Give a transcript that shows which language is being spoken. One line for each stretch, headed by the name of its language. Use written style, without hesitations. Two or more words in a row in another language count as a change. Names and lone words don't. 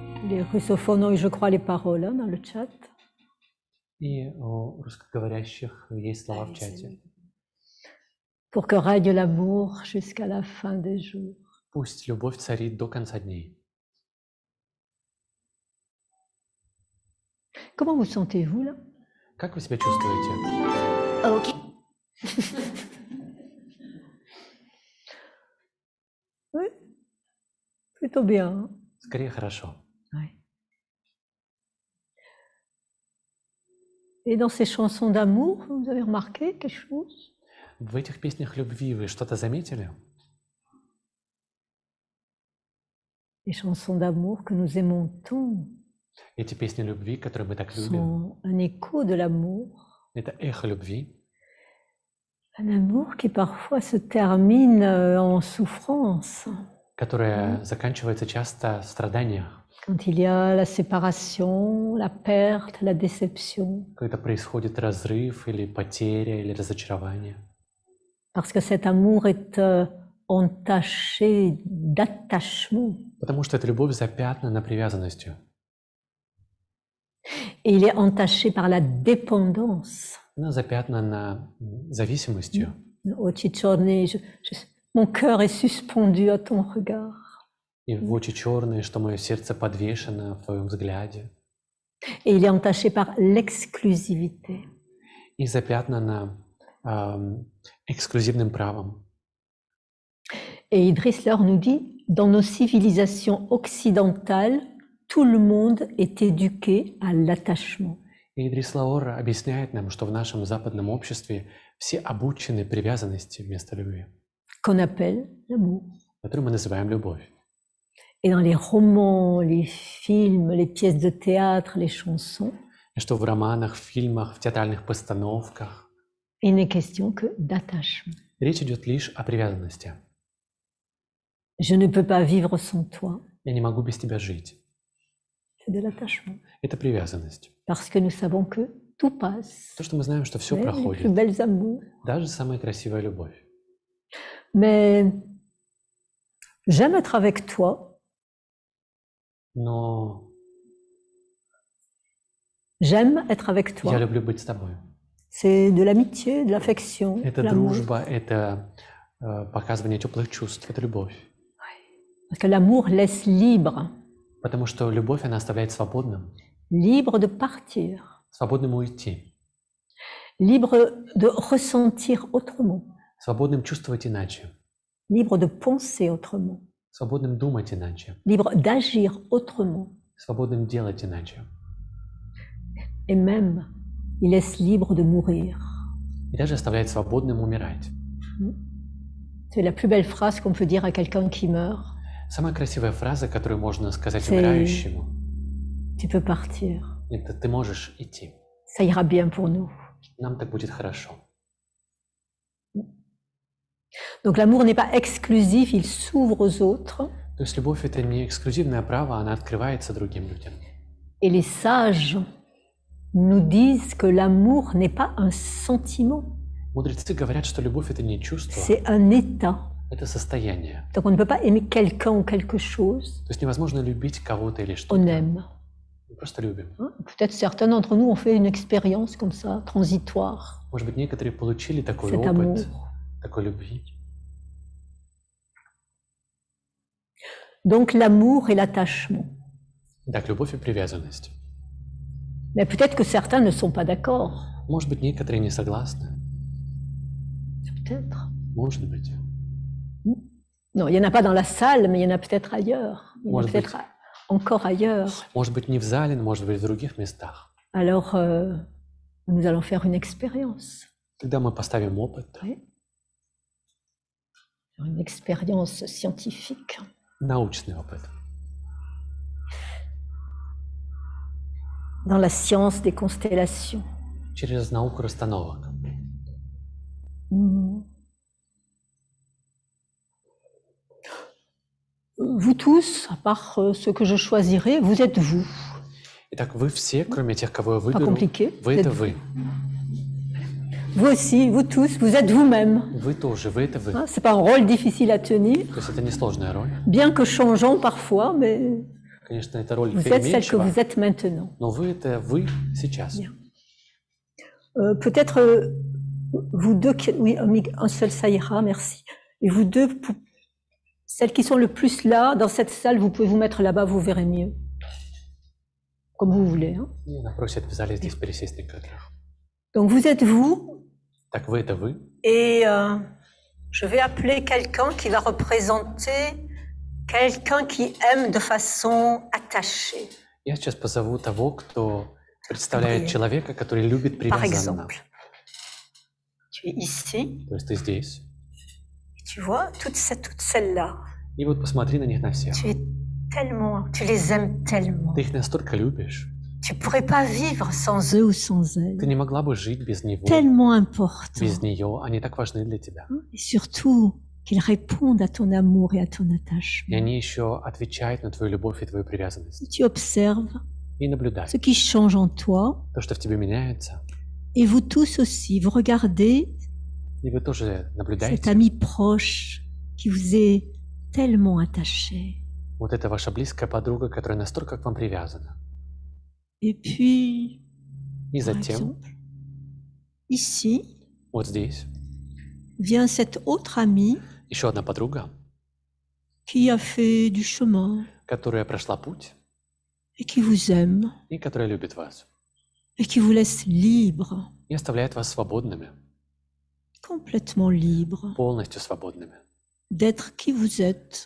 French: Les russophones ont eu, je crois, les paroles hein, dans le chat.
Russian: И у русскоговорящих есть слова в чате.
French: Pour que règne l'amour jusqu'à la fin des jours.
Russian: Пусть любовь царит до конца дней.
French: Comment vous sentez-vous là?
Russian: Как вы себя чувствуете?
French: Ok. Oui, plutôt bien. Hein?
Russian: Скорее хорошо.
French: Ouais. Et dans ces chansons d'amour, vous avez remarqué quelque chose?
Russian: В этих песнях любви вы что-то заметили?
French: Les chansons d'amour que nous aimons tant
Russian: Эти песни любви, которые мы так любим,
French: sont un écho de l'amour.
Russian: это эхо любви.
French: Un amour qui parfois se termine en souffrance.
Russian: Которая заканчивается часто в страданиях,
French: Quand il y a la séparation, la perte, la déception.
Russian: когда происходит разрыв или потеря или разочарование.
French: Parce que cet amour est entaché d'attachement.
Russian: Потому что эта любовь запятнана привязанностью.
French: Et il est entaché par la dépendance.
Russian: Она запятнана зависимостью.
French: Au Ciccone, mon cœur est suspendu à ton regard.
Russian: И в очи черные, что мое сердце подвешено в твоем взгляде.
French: Et il est entaché par l'exclusivité.
Russian: И запятнана эксклюзивным правом.
French: Et Idriss Leur nous dit, dans nos civilisations occidentales, tout le monde est éduqué à l'attachement.
Russian: И Идрис Лаор объясняет нам, что в нашем западном обществе все обучены привязанности вместо любви,
French: Qu'on appelle l'amour.
Russian: которую мы называем любовь.
French: Et dans les romans, les films, les pièces de théâtre, les chansons,
Russian: И что в романах, в фильмах, в театральных постановках
French: il n'est question que d'attachement.
Russian: речь идет лишь о привязанности.
French: Je ne peux pas vivre sans toi.
Russian: Я не могу без тебя жить.
French: C'est de l'attachement.
Russian: Это привязанность.
French: Parce que nous savons que tout passe.
Russian: То, что мы знаем, что все
French: Les plus
Russian: проходит,
French: belles amours.
Russian: даже самая красивая любовь.
French: Mais j'aime être avec toi.
Russian: Но
French: J'aime être avec
Russian: я
French: toi.
Russian: люблю быть с тобой.
French: C'est de l'amitié, de l'affection, de
Russian: Это
French: l'amour.
Russian: дружба, это показывание теплых чувств, это любовь.
French: Parce que l'amour laisse libre,
Russian: Потому что любовь, она оставляет свободным,
French: libre de partir,
Russian: свободным уйти,
French: libre de ressentir autrement,
Russian: свободным чувствовать иначе,
French: libre de penser autrement,
Russian: свободным думать иначе,
French: libre d'agir autrement.
Russian: свободным делать иначе.
French: Et même, il laisse libre de mourir.
Russian: И даже оставляет свободным умирать.
French: C'est la plus belle phrase qu'on peut dire à quelqu'un qui meurt.
Russian: Самая красивая фраза, которую можно сказать
French: C'est-
Russian: умирающему,
French: Tu peux partir.
Russian: это «ты можешь идти».
French: Ça ira bien pour nous.
Russian: Нам так будет хорошо.
French: Donc l'amour n'est pas exclusif, il s'ouvre aux autres.
Russian: То есть любовь — это не эксклюзивное право, она открывается другим людям.
French: Et les sages nous disent que l'amour n'est pas un sentiment,
Russian: Мудрецы говорят, что любовь — это не чувство,
French: c'est un état.
Russian: это состояние.
French: Donc on ne peut pas aimer quelqu'un ou quelque chose,
Russian: То есть невозможно любить кого-то или
French: on
Russian: что-то.
French: aime.
Russian: Мы просто любим.
French: Hein, peut-être certains d'entre nous ont fait une expérience comme ça, transitoire,
Russian: Может быть, некоторые получили такой
French: cet amour.
Russian: опыт, такой любви.
French: Donc l'amour et l'attachement.
Russian: Так, любовь и привязанность.
French: Mais peut-être que certains ne sont pas d'accord.
Russian: Может быть, некоторые не согласны.
French: Peut-être.
Russian: Может быть.
French: Non, il n'y en a pas dans la salle, mais il y en a peut-être ailleurs. Il y en a
Russian: Может
French: peut-être
Russian: быть.
French: encore ailleurs.
Russian: Может быть, не в зале, но может быть, в других местах.
French: Alors, nous allons faire une expérience.
Russian: Тогда мы поставим опыт,
French: Oui. Une expérience scientifique.
Russian: научный опыт.
French: Dans la science des constellations.
Russian: Через науку расстановок.
French: Vous tous, à part ceux que je choisirai, vous êtes vous.
Russian: Итак, вы все, кроме тех, кого я
French: Pas
Russian: выберу,
French: compliqué.
Russian: вы
French: Vous
Russian: это
French: êtes
Russian: вы.
French: Vous aussi, vous tous, vous êtes vous-même.
Russian: Вы тоже, вы это вы.
French: Hein, c'est pas un rôle difficile à tenir,
Russian: То есть это несложная роль.
French: bien que changeant parfois, mais
Russian: Конечно, это роль
French: Vous êtes celle que
Russian: переменчива,
French: vous êtes maintenant.
Russian: но вы — это вы сейчас.
French: Bien. Peut-être vous deux, oui, un seul, ça ira, merci. Et vous deux, celles qui sont le plus là, dans cette salle, vous pouvez vous mettre là-bas, vous verrez mieux. Comme vous voulez. Hein.
Russian: И она просит в зале здесь пересесть некоторых.
French: Donc vous êtes vous,
Russian: Так вы — это вы.
French: et je vais appeler quelqu'un qui va représenter quelqu'un qui aime de façon attachée.
Russian: Я сейчас позову того, кто представляет человека, который любит
French: Par
Russian: привязанно.
French: exemple, tu es ici,
Russian: То есть ты здесь.
French: tu vois, toutes celles-là,
Russian: И вот посмотри на них на всех.
French: tu es tellement, tu les aimes tellement.
Russian: Ты их настолько любишь.
French: Tu pourrais pas vivre sans eux ou sans elles.
Russian: Ты не могла бы жить без него,
French: Tellement important.
Russian: без нее. Они так важны для тебя.
French: Et surtout, qu'ils répondent à ton amour et à ton
Russian: И
French: attachement.
Russian: они еще отвечают на твою любовь и твою привязанность.
French: Tu observes
Russian: И наблюдай.
French: ce qui change en toi,
Russian: То, что в тебе меняется.
French: et vous tous aussi, vous regardez
Russian: И вы тоже
French: cet
Russian: наблюдаете.
French: ami proche qui vous est tellement attaché.
Russian: Вот это ваша близкая подруга, которая настолько к вам привязана.
French: Et puis,
Russian: И
French: par
Russian: затем,
French: exemple, ici,
Russian: вот здесь,
French: vient cet autre ami
Russian: еще одна подруга,
French: qui a fait du chemin
Russian: которая прошла путь
French: et qui vous aime
Russian: и которая любит вас.
French: et qui vous laisse libre,
Russian: И оставляет вас свободными,
French: complètement libre,
Russian: полностью свободными.
French: d'être qui vous êtes,